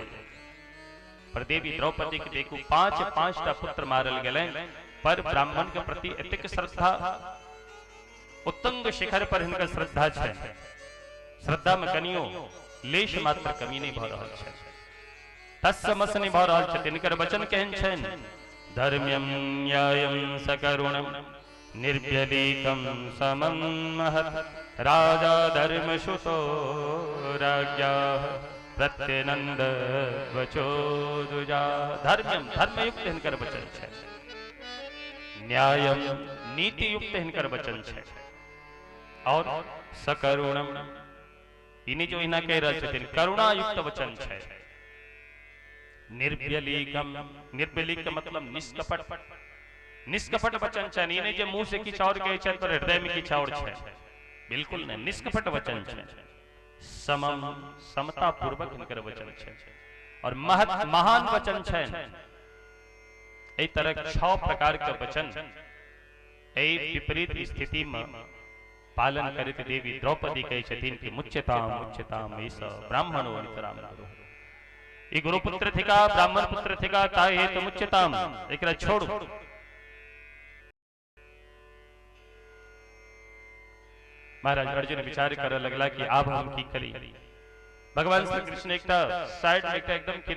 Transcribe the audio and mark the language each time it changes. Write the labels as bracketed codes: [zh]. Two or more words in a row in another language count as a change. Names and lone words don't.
[mai] पर देवी द्रौपदी के देखू 5-5 टा पुत्र मारल गेलनि, पर ब्राह्मण के प्रति एतेक श्रद्धा, उत्तुंग शिखर पर हिनकर श्रद्धा छै। श्रद्धा में कनियो लेश मात्र कमी नहीं भ रहल छै, तस्मस नहीं भ रहल छै। हिनकर वचन केहन छनि, [sa] धर्म्यं न्यायं सकरुणं निर्व्यलीकं समं महत्, राजा धर्मसुतो राज्ञः प्रत्यनंद वचो दुजा। [mai] धर्म्यं धर्मयुक्त हिनकर वचन छै, न्यायम नीति युक्त हिनकर वचन छै, और सकरुणम इन्हीं जो इना कह रहे छथिन करुणा युक्त वचन छै। निर्व्यलीकम, निर्व्यलीक का मतलब निष्कपट, निष्कपट वचन छै, इन्हें जे मुंह से किछ और कहै छै पर हृदय में किछ और छै, बिल्कुल नहीं, निष्कपट वचन छै। समम समता पूर्वक हिनकर वचन छे और महान वचन छे। एहि तरह 6 प्रकार के वचन एहि विपरीत स्थिति में पालन करते देवी द्रौपदी कहे छथिन कि [sa] मुच्यताम मुच्यताम एष ब्राह्मणो नितराम गुरु। [mai] ई गुरुपुत्र थिका, ब्राह्मण पुत्र थिका, ताय हे तो मुच्यताम, एकरा छोड़। महाराज अर्जुन विचार कर लगला कि अब हम की करी। भगवान श्री कृष्ण एक साइड में एकदम